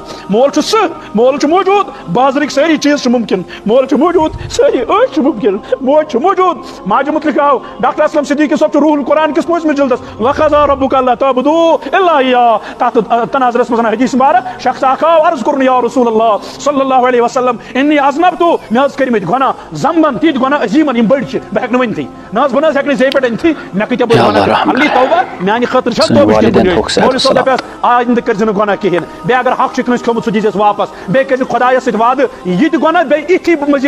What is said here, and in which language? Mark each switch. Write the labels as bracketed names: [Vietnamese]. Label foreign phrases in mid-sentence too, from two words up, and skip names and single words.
[Kashmiri] مول چھُ سُہ مول چھُ موجوٗد بازرٕکۍ سٲری چیٖز چھِ مُمکِن مول چھُ موجوٗد سٲری عٲش چھِ مُمکِن موج چھِ موجوٗد ماجہِ مُتعلق آو ڈاکٹر اسلم صدیقی صٲب چھُ روٗحُل قرآن کِس 5مِس جلدس [Arabic] وقضا ربک اللہ تعبدوا الا ایاه [Kashmiri] تتھ تناظرس منٛز حدیث مبارک شخص اکھ آو عرض کوٚرُن [Arabic] یا رسول اللہ صلی اللہ علیہ وسلم انی اذنبتُ [Kashmiri] مےٚ حظ کٔرمٕتۍ گۄناہ ذنبن تِتھۍ گۄناہ عظیٖمن یِم بٔڑۍ چھِ بہٕ ہٮ۪کہٕ نہٕ ؤنتھٕے نہ حظ بہٕ نہ حظ ہٮ۪کہٕ نہٕ زیٚیہِ پٮ۪ٹھ أنتھٕے مےٚ کۭتیاہ بٔڑۍ گۄناہ علی توبہ میانہِ خٲطرٕ چھا توبہٕچ کینٛہہ گُنجٲیِش مولوی صٲب دپیس آیندٕ کٔرزِ نہٕ گۄناہ کِہیٖنۍ بیٚیہِ اگر حق چھُ کٲنٛسہِ کھیوٚمُت سُہ دیٖزٮ۪س واپس بیٚیہِ کٔرزِ خۄدایس سۭتۍ وعدٕ یہِ تہِ گۄناہ بیٚیہِ یِتھی مٔزیٖد